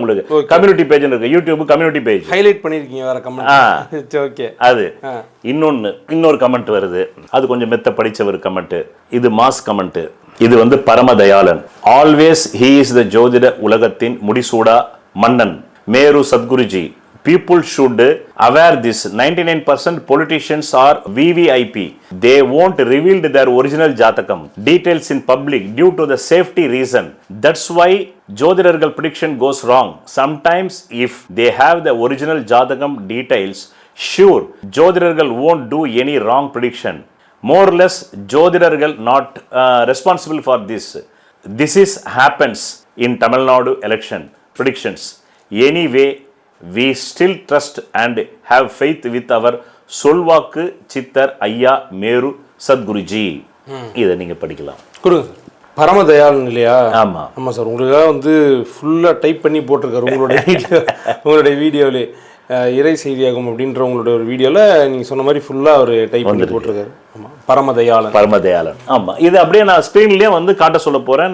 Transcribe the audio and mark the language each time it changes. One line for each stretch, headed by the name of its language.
Tamil: உங்களுக்கு community page இருக்கு, YouTube community page highlight பண்ணிருக்கீங்க வேற கமெண்ட். ஓகே, அது இன்னொரு கமெண்ட் வருது. அது கொஞ்சம் மெத்த படிச்சவர் கமெண்ட். இது மாஸ் கமெண்ட். இது Paramathayalan.
English: always he is the
Tamil: ஜோதிட உலகத்தின் முடிசூடா மன்னன் Meru Sadguruji.
English: People should aware this. 99% politicians are VVIP. They won't reveal their original jatakam details in public due to the safety reason. That's why Jyotirargal prediction goes wrong. Sometimes if they have the original jatakam details, sure, Jyotirargal won't do any wrong prediction. More or less, Jyotirargal not responsible for this. This is happens in Tamil Nadu election predictions. Anyway, we still trust and have faith with our
Tamil: சொல்வாக்கு சித்தர் ஐயா
English: Meru Sadguruji.
Tamil: இதை நீங்க படிக்கலாம். பரமதயாளன் இல்லையா? ஆமா ஆமா sir. உங்களுக்காக ஃபுல்லா டைப் பண்ணி போட்டிருக்காரு உங்களுடைய வீடியோவிலே. இறை செய்தியாகும் அப்படின்ற உங்களுடைய ஒரு வீடியோல நீங்க சொன்ன மாதிரி ஃபுல்லா ஒரு டைப் பண்ணி போட்டிருக்காரு. ஆமா, பரமதயாளன். ஆமா, இது அப்படியே நான் ஸ்கிரீன்லயே காட்ட சொல்ல போறேன்.